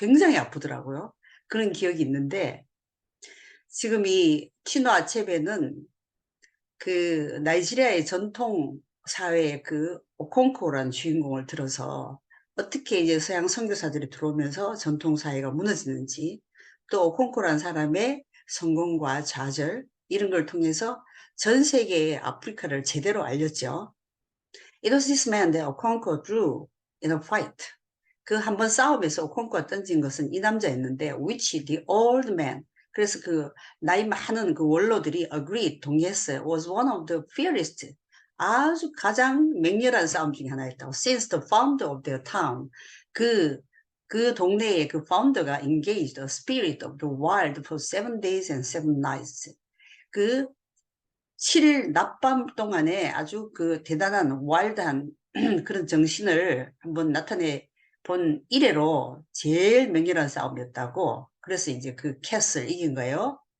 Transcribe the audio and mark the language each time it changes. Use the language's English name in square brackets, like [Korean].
[Korean] 굉장히 아프더라고요. 그런 기억이 있는데, 지금 이 티노 아체베는 그 나이지리아의 전통 사회의 그 오콩코라는 주인공을 들어서 어떻게 이제 서양 선교사들이 들어오면서 전통 사회가 무너지는지 또 오콩코라는 사람의 성공과 좌절 이런 걸 통해서 전 세계의 아프리카를 제대로 알렸죠. [English] It was this man that Okonkwo drew in a fight. [Korean] 그 한 번 싸움에서 오콩코가 던진 것은 이 남자였는데 [English] which the old man [Korean] 그래서 그 나이 많은 그 원로들이 [English] agreed [Korean] 동의했어요. [English] was one of the fiercest [Korean] 아주 가장 맹렬한 싸움 중에 하나였다고. [English] Since the founder of their town [Korean] 그 동네의 그 파운더가 [English] engaged the spirit of the wild for 7 days and 7 nights. [Korean] 그 7일 낮밤 동안에 아주 그 대단한 와일드한 그런 정신을 한번 나타내 본 이래로 제일 맹렬한 싸움이었다고. 그래서 이제 그 캣을 이긴 거예요.